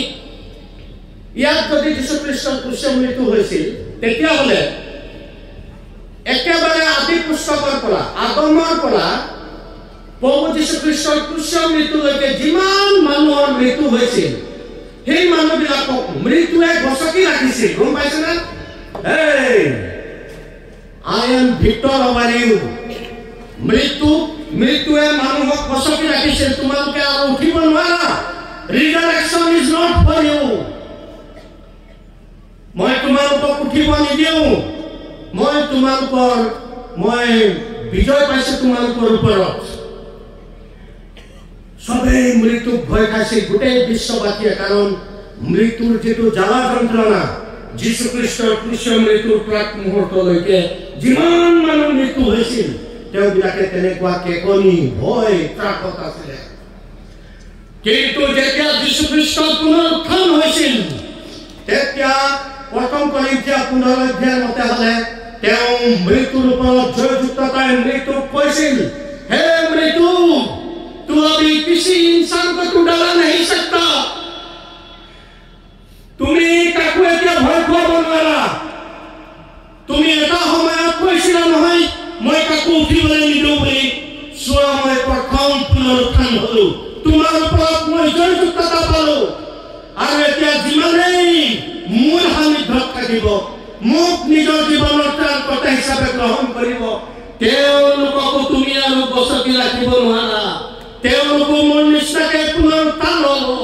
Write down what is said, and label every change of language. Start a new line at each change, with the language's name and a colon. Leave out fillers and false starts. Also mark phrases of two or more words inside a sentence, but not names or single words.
Assamese: ইয়াত যদি যীশুখ্ৰীষ্টৰ ক্ৰুচৰ মৃত্যু হৈছিল, তেতিয়াহ'লে একেবাৰে আদি পুস্তকৰ পৰা, আদমৰ পৰা প্ৰভু যীশুখ্ৰীষ্টৰ ক্ৰুচৰ মৃত্যুলৈকে যিমান মানুহৰ মৃত্যু হৈছিল, সেই মানুহবিলাকক মৃত্যুৱে গছকি ৰাখিছিল। গম পাইছে না?
English: I am victor over you.
Assamese: মৃত্যুৱে মানুহক গছকি ৰাখিছিল, তোমালোকে আৰু উঠিব নোৱাৰা।
English: Resurrection is not for you.
Assamese: মই তোমালোকক উঠিব নিদিওঁ, মই বিজয় পাইছো তোমালোকৰ ওপৰত। সবেই মৃত্যুক ভয় খাইছিল, গোটেই বিশ্ববাসীয়ে, কাৰণ মৃত্যুৰ যেটো জ্বালা যন্ত্ৰণা যীশু খ্ৰীষ্টৰ ক্ৰুচৰ মৃত্যুৰ প্ৰাক মুহূৰ্তলৈকে যিমান মানুহ মৃত্যু হৈছিল তেওঁবিলাকে তেনেকুৱা কেকনি ভয় ত্ৰাসত আছিলে কিন্তু যেতিয়া যীশু খ্ৰীষ্টৰ পুনৰুত্থান হৈছিল তেতিয়া প্ৰথম কৰিন্থিয়া 15 অধ্যায়ৰ মতে হলে তেওঁ মৃত্যুৰ ওপৰত জয়যুক্ততাই মৃত্যুক কৈছিল
Hindi: हे मृत्यु तू अभी किसी इंसान को तू डरा नहीं सकता
Assamese: तुम्हें काको এতিয়া ভয় খুৱাব নোৱাৰা তুমি এটা সময়ত কৈছিলা নহয় মই কাকো উঠিবলৈ নিদিওঁ বুলি চোৱা মই প্ৰথম পুনৰুত্থান হলো তোমাৰ ওপৰত মই জয়যুক্ততা পালো আৰু এতিয়া যিমানেই মোৰ সান্নিধ্যত থাকিব মোক নিজৰ জীৱনৰ ত্ৰাণকৰ্তা হিচাপে গ্ৰহণ কৰিব তেওঁলোককো তুমি আৰু বসতি ৰাখিব নোৱাৰা তেওঁলোকো মোৰ নিষ্ঠাকে পুনৰুত্থান হ'ব